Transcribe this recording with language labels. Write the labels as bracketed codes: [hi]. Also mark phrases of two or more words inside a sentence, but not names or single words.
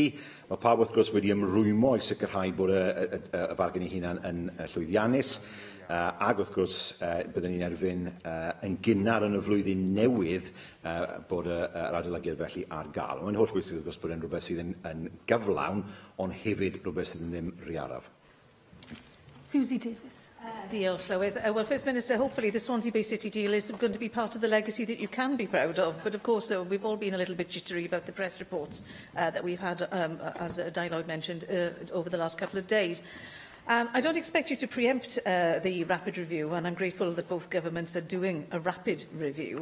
[cy] Mae pawb wrth gwrs wedi ymrwymo I sicrhau bod y fargen ei hunan yn llwyddiannus, ac wrth gwrs byddwn ni'n erbyn yn gynnar yn y flwyddyn newydd bod yr adolygiad felly ar gael. Mae'n hollbwysig wrth gwrs bod yn rhywbeth sydd yn gyflawn, ond hefyd rhywbeth sydd yn ddim rhy araf. Susie Davis. Diolch, Llywydd. [en] Well, First Minister, hopefully the Swansea Bay City deal is going to be part of the legacy that you can be proud of. But of course, we've all been a little bit jittery about the press reports that we've had, as Dialogue mentioned, over the last couple of days. I don't expect you to preempt the rapid review, and I'm grateful that both governments are doing a rapid review.